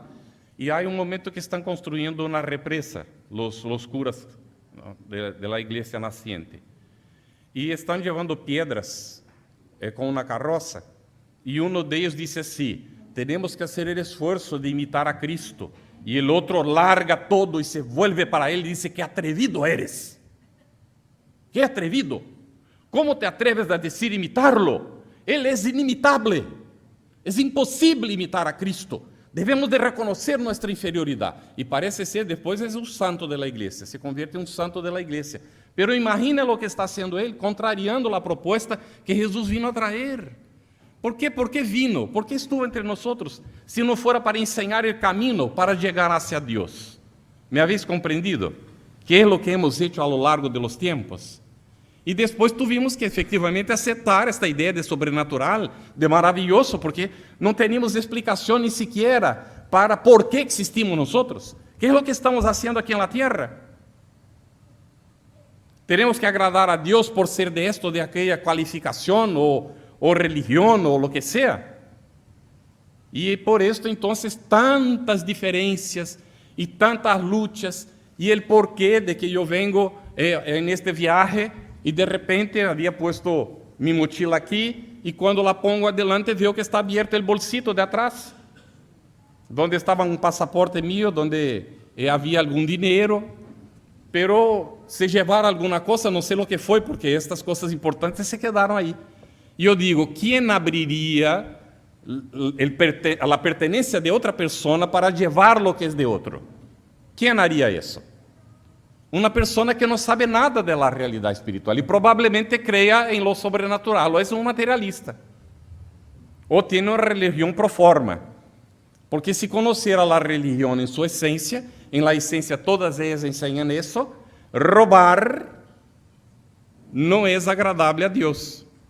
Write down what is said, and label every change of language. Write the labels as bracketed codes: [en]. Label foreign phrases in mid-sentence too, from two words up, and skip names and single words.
[pt] E há momento que estão construindo uma represa, os curas, ¿no?, [es] de la [pt] igreja naciente. E estão levando pedras com uma carroça. E um deles disse assim: temos que fazer o esforço de imitar a Cristo. E o outro larga todo e [es] se vuelve [pt] para ele e diz: [es] que atrevido eres. Que atrevido. Como te atreves a dizer imitarlo? [pt] Ele é inimitable. É impossível imitar a Cristo. Devemos de reconhecer nossa inferioridade. E parece ser, depois, é um santo da igreja. [es] Se convierte [pt] em um santo da igreja. Pero imagina o que está sendo ele, contrariando a proposta que Jesus vino a trazer. ¿Por quê? [es] ¿Por qué vino? ¿Por qué estuvo entre nosotros? Si no fuera para enseñar el camino para llegar hacia Dios. ¿Me habéis comprendido? ¿Qué es lo que hemos hecho a lo largo de los tiempos? [pt] E depois tuvimos que efetivamente aceitar esta ideia de sobrenatural, de maravilhoso, porque não teníamos explicação nem sequer para por que existimos nós. [es] ¿Qué es lo que estamos haciendo aquí en la tierra? Tenemos que agradar a Dios por ser de esto, de aquella cualificación o religión o lo que sea. E por esto entonces tantas diferencias e tantas luchas e el porquê de que eu vengo en este viaje e de repente había puesto mi mochila aquí e quando la pongo adelante veo que está abierto el bolsito de atrás, donde estaba un pasaporte mío, donde [pt] havia algum dinheiro, [es] pero se llevara alguna cosa, [pt] não sei [es] lo que [pt] foi, porque estas coisas importantes se quedaram aí. E eu digo, quem abriria a pertenencia de outra pessoa para levar [es] lo que [pt] é de outro? Quem haria isso? Uma pessoa que não sabe nada da realidade espiritual e provavelmente creia em lo sobrenatural, ou é um materialista, ou tem uma religião pro forma, porque se conhecer a religião em sua essência, em la essência todas elas ensinam isso, roubar não é agradável a Deus.